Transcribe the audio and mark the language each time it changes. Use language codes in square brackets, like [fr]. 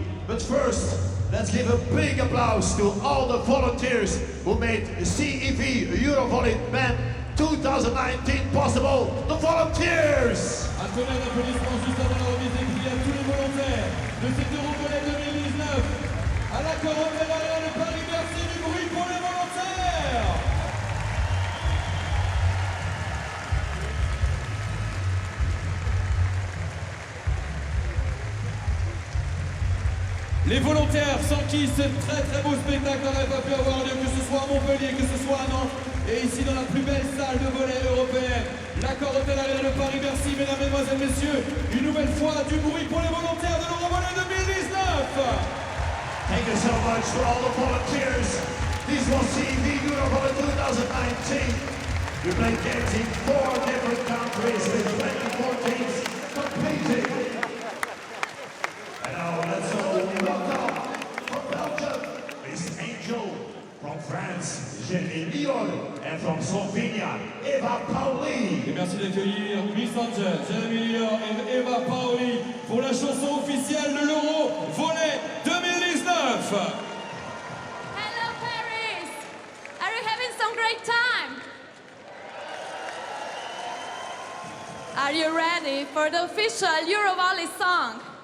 [en] But first, let's give a big applause to all the volunteers who made the CEV EuroVolley Men 2019 possible. The volunteers! [fr] Un tonnerre d'applaudissements juste avant la remise des prix à tous les volontaires de cet EuroVolley 2019 à l'AccorHotels Arena de Paris. Merci du bruit pour les volontaires! Les volontaires sans qui ce très beau spectacle n'aurait pas pu avoir lieu, que ce soit à Montpellier, que ce soit à Nantes, et ici dans la plus belle salle de volley européenne, l'AccorHotels Arena de Paris. Merci mesdames, mesdemoiselles, messieurs, une nouvelle fois du bruit pour les volontaires de l'EuroVolley 2019. [en] Thank you so much to all the volunteers. This was CEV EuroVolley 2019. We played games in 4 different countries with 24 teams competing. And now let's all welcome from Belgium, Miss Angel, from France, Jenny Lyon, and from Slovenia, Eva Pauli. [fr] Et merci d'accueillir Miss Angel, Jeremy Lyon et Eva Pauli pour la chanson officielle de l'EuroVolley 2019. [en] Hello Paris! Are you having some great time? Are you ready for the official EuroVolley song?